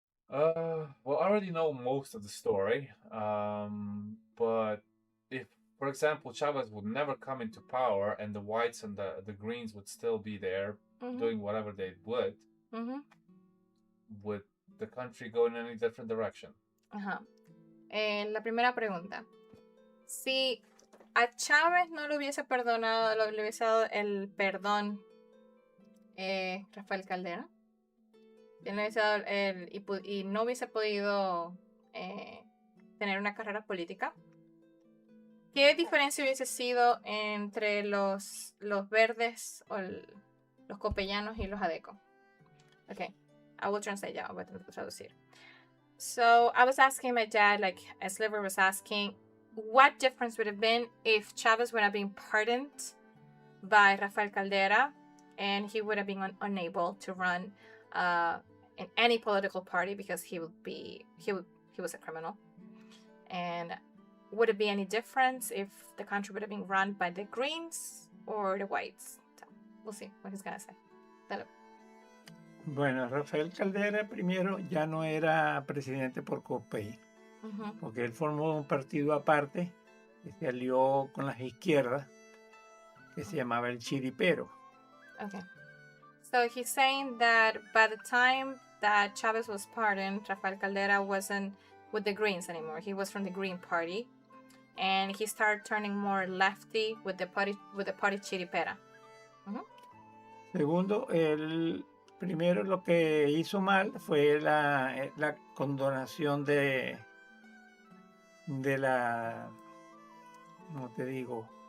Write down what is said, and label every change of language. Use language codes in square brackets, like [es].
[en] Well, I already know most of the story. But if, for example, Chavez would never come into power and the whites and the greens would still be there doing whatever they would the country go in any different direction? [es] La primera pregunta. Si a Chávez no le hubiese perdonado, le hubiese dado el perdón Rafael Caldera, y no hubiese podido tener una carrera política, ¿qué diferencia hubiese sido entre los verdes o los copellanos y los adeco? [en] Okay, I will translate [es] ya, voy a traducir. [en] So I was asking my dad, like as Sliver was asking, what difference would have been if Chavez would have been pardoned by Rafael Caldera and he would have been unable to run in any political party because he was a criminal. And would it be any difference if the country would have been run by the Greens or the Whites? So we'll see what he's gonna say. [es] Bueno, Rafael Caldera primero ya no era presidente por COPEI, porque él formó un partido aparte que se alió con las izquierdas, que se llamaba el Chiripero. [en] Okay. So he's saying that by the time that Chavez was pardoned, Rafael Caldera wasn't with the Greens anymore. He was from the Green Party, and he started turning more lefty with the party Chiripera. [es] Segundo, él primero lo que hizo mal fue la condonación de la, ¿cómo te digo?